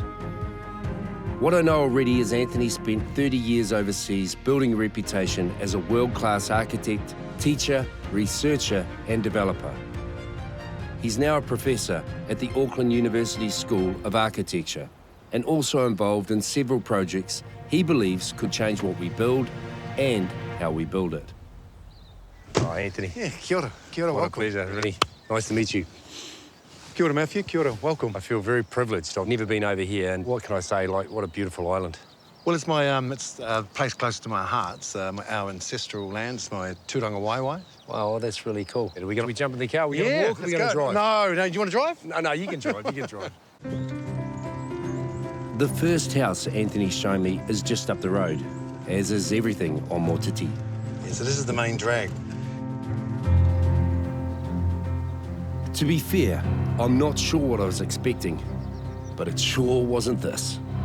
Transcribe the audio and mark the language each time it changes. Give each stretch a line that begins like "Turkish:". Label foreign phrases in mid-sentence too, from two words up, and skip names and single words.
English: What I know already is Anthony spent 30 years overseas building a reputation as a world-class architect, teacher, researcher and developer. He's now a professor at the Auckland University School of Architecture and also involved in several projects he believes could change what we build and how we build it. Hi, Anthony. Yeah,
Māori: kia ora,
English: What welcome. a pleasure, really. Nice to meet you.
Māori: Kia ora, Matthew, kia ora,
English: welcome. I feel very privileged. I've never been over here, and what can I say, like, what a beautiful island. Well, it's my it's a place close to my heart. It's our ancestral land. It's my
Māori: tūranga waiwai.
English: Wow, that's really cool. Are we going to jump in the car? Are we going Yeah, to walk? Or are we let's going to go. drive? No, do you want to drive? No, you can drive. You can drive. The first house Anthony's showing me is just up the road, as is everything on Motiti. Yeah, so this is the main drag. To be fair, I'm not sure what I was expecting, but it sure wasn't this.